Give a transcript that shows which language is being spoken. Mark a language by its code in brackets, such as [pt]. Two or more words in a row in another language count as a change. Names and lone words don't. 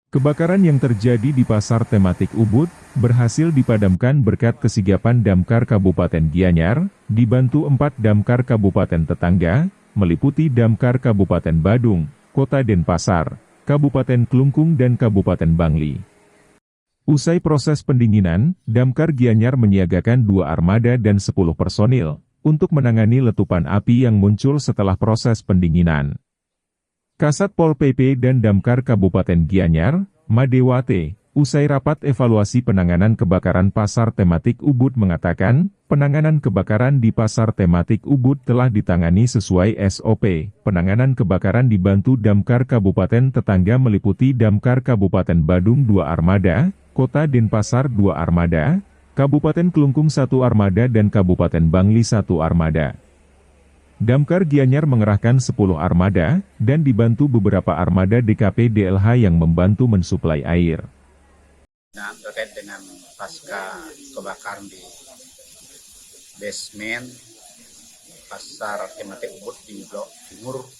[id] Kebakaran yang terjadi di pasar tematik Ubud, berhasil dipadamkan berkat kesigapan Damkar Kabupaten Gianyar, dibantu 4 Damkar Kabupaten tetangga, meliputi Damkar Kabupaten Badung, Kota Denpasar, Kabupaten Klungkung dan Kabupaten Bangli. Usai proses pendinginan, Damkar Gianyar menyiagakan 2 armada dan 10 personil, untuk menangani letupan api yang muncul setelah proses pendinginan. Kasat Pol PP dan Damkar Kabupaten Gianyar, Madewate, usai rapat evaluasi penanganan kebakaran pasar tematik Ubud mengatakan, penanganan kebakaran di pasar tematik Ubud telah ditangani sesuai SOP. Penanganan kebakaran dibantu Damkar Kabupaten tetangga meliputi Damkar Kabupaten Badung 2 armada, Kota Denpasar 2 armada, Kabupaten Klungkung 1 armada dan Kabupaten Bangli 1 armada. Damkar Gianyar mengerahkan 10 armada, dan dibantu beberapa armada DKP DLH yang membantu mensuplai air. Nah, terkait dengan pasca kebakaran di basement pasar tematik Ubud di Blok Timur,